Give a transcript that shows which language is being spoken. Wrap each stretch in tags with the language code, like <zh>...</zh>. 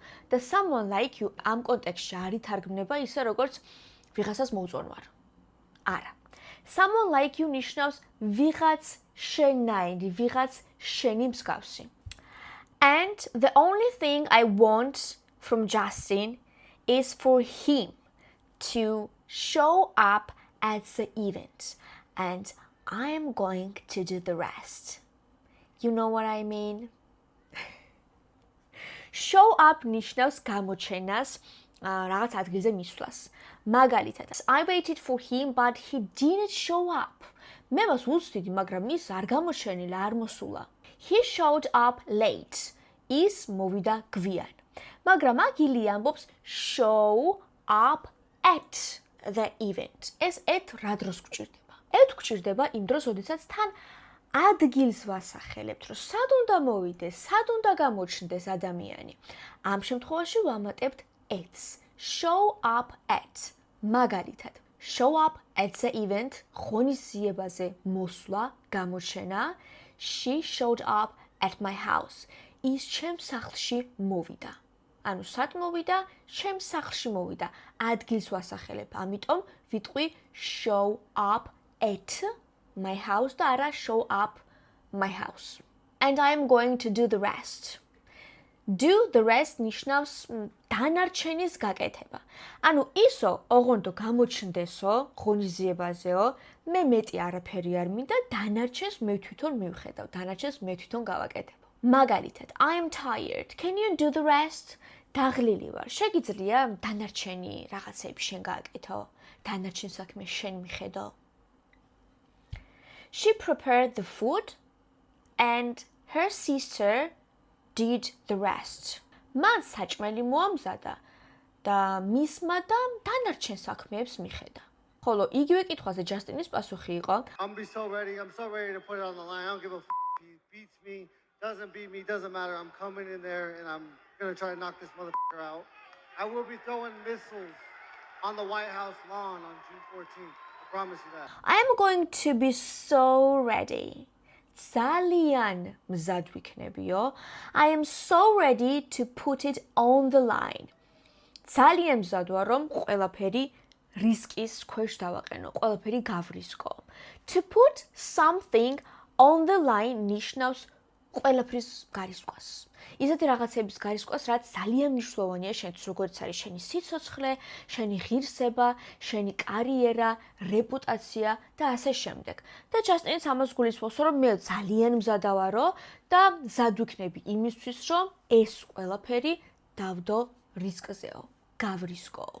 <ka>და someone like you ამ კონტექსტში არ ითარგმნება ისე, როგორც ვიღაცას მოუწონვარ. არა.</ka> <en>Someone like you</en> <ka>ნიშნავს ვიღაც შენაირი, ვიღაც შენი მსგავსი.</ka> <en>And the only thing I want from Justin is for him to show up at the event and I am going to do the rest. You know what I mean?</en> <ka>Show up ნიშნავს გამოჩენას, რაღაც ადგილზე მისვლას.</ka> <en>მაგალითად, I waited for him but he didn't show up.</en> <ka>მე მას უცდიდი, მაგრამ ის არ გამოჩენილა, არ მოსულა.</ka> <en>He showed up late.</en> <ka>ის მოვიდა გვიან. მაგრამ აქ ილია ამბობს</ka> <en>show up at the event.</en> <ka>ეს at რა დროს გვჭირდება? at გვჭირდება იმ დროს, როდესაც თან ადგილს ვასახელებთ, რომ სად უნდა მოვიდეს, სად უნდა გამოჩნდეს ადამიანი. ამ შემთხვევაში ვამატებთ at's.</ka> <en>Show up at.</en> <ka>მაგალითად,</ka> <en>show up at the event,</en> <ka>ღონისძიებაზე მოსვლა, გამოჩენა.</ka> <en>She showed up at my house.</en> <ka>ის ჩემს სახლში მოვიდა. ანუ სად მოვიდა? ჩემს სახლში მოვიდა. ადგილს ვასახელებ. ამიტომ ვიტყვი</ka> <en>show up at my house</en> <ka>და არა</ka> <en>show up my house. And I am going to do the rest. Do the rest</en> <ka>ნიშნავს დანარჩენის გაკეთება. ანუ ისო, ოღონდ გამოჩნდესო, ღონისძიებაზეო, მე მეტი არაფერი არ მინდა, დანარჩენს მე თვითონ მივხედავ, დანარჩენს მე თვითონ გავაკეთებ.</ka> <en>მაგალითად, I am tired. Can you do the rest?</en> <ka>დაღლილი ვარ. შეგიძლია დანარჩენი რაღაცები შენ გააკეთო? დანარჩენ საქმე შენ მიხედო?</ka> <en>She prepared the food and her sister did the rest.</en> <ka>მან საჭმელი მოამზადა და მისმა და დანარჩენ საქმეებს მიხედა. ხოლო იგივე კითხვაზე ჯასტინის პასუხი იყო</ka> <en>I'm so ready to put it on the line. I don't give a f*** if he beats me, doesn't beat me, doesn't matter. I'm coming in there and I'm gonna try to knock this motherfucker out. I will be throwing missiles on the White House lawn on June 14th. I promise you that. I am going to be so ready.</en> <ka>ძალიან მზად ვიქნებიო.</ka> <en>I am so ready to put it on the line.</en> <ka>ძალიან მზად ვარ, რომ ყველაფერი რისკის ქვეშ დავაყენო, ყველაფერი გავრისკო.</ka> <en>To put something on the line</en> <ka>ნიშნავს ყველაფრის გარისკვას. ისეთი რაღაცების გარისკვას, რაც ძალიან მნიშვნელოვანია შენთვის, როგორც არის შენი სიცოცხლე, შენი ღირსება, შენი კარიერა, რეპუტაცია და ასე შემდეგ. და ჯასტინს ამას გულისხმობს, რომ მე ძალიან მზადა ვარო და მზად ვიქნები იმისთვის, რომ ეს ყველაფერი დავდო რისკზეო, გავრისკო.</ka>